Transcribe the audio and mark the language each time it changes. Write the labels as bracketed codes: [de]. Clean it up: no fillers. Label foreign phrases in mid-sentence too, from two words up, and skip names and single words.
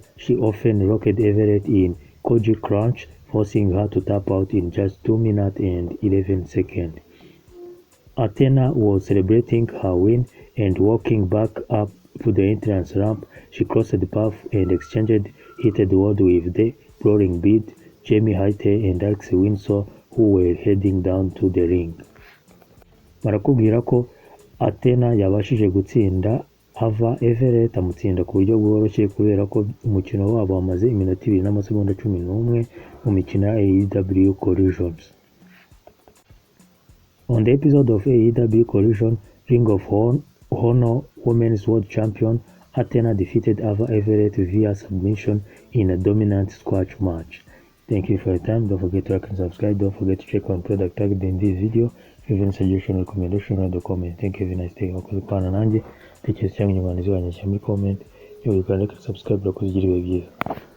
[en] She often rocked Everett in Koji Crunch, forcing her to tap out in just 2 minutes and 11 seconds. Athena was celebrating her win and walking back up to the entrance ramp. She crossed the path and exchanged heated words with the Brawling Beat, Jamie Hayter and Alex Windsor, who were heading down to the ring. [rw] Barakubwira ko Athena yabashije gutsinda Ava Everett, amutsinda ku buryo bworoshye kubera ko umukino wabo wamaze iminota 2 n'amasegonda 11 mu mikino ya AEW Collisions. [en] On the episode of AEW Collision, Ring of Honor Women's World Champion Athena defeated Ava Everett via submission in a dominant squash match. Thank you for your time. Don't forget to like and subscribe. Don't forget to check on product tagged in this video. If you have any suggestion or recommendation, write the comment. Thank you. Have a nice day. [rw] Wakoze pana nanjye. Tekereza cyangwa inyunganizi wanjye muri comment. [en] Yo, you can like and subscribe. [rw] Wakoze ugire ibihe byiza.